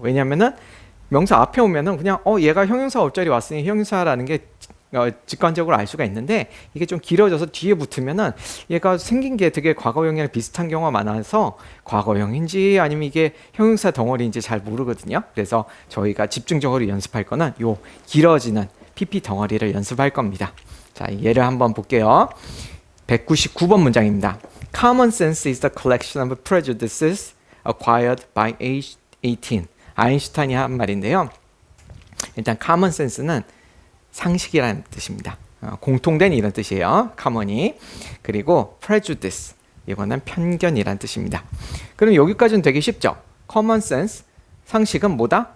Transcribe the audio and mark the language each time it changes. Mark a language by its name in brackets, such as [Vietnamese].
[Korean] 왜냐면은 명사 앞에 오면은 그냥 얘가 형용사 올 자리 왔으니 형용사라는 게 직관적으로 알 수가 있는데, 이게 좀 길어져서 뒤에 붙으면은 얘가 생긴 게 되게 과거형이랑 비슷한 경우가 많아서 과거형인지 아니면 이게 형용사 덩어리인지 잘 모르거든요. 그래서 저희가 집중적으로 연습할 거는 요 길어지는 pp 덩어리를 연습할 겁니다. 자, 예를 한번 볼게요. 199번 문장입니다. [English] Common sense is the collection of prejudices acquired by age 18. [Korean] 아인슈타인이 한 말인데요. 일단 common sense는 상식이라는 뜻입니다. 공통된 이런 뜻이에요. common이. 그리고 prejudice, 이거는 편견이라는 뜻입니다. 그럼 여기까지는 되게 쉽죠. common sense, 상식은 뭐다?